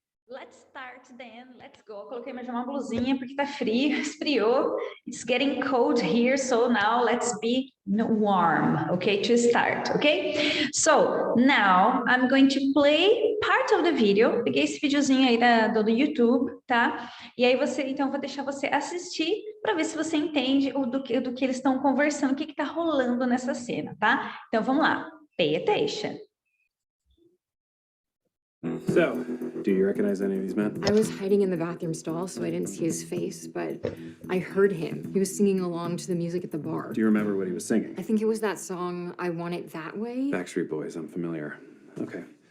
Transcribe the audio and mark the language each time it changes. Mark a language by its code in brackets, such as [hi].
[en] Let's start then, let's go. [pt] Coloquei mais uma blusinha porque tá frio, esfriou. [en] It's getting cold here, so now let's be warm, okay, to start, okay? So, now I'm going to play part of the video. [pt] Peguei esse videozinho aí do YouTube, tá? E aí então, eu vou deixar você assistir para ver se você entende do que eles estão conversando, o que tá rolando nessa cena, tá? Então, vamos lá. [en] Pay attention. So, do you recognize any of these men? I was hiding in the bathroom stall, so I didn't see his face, but I heard him. He was singing along to the music at the bar. Do you remember what he was singing? I think it was that song, I Want It That Way. Backstreet Boys, I'm familiar. Okay.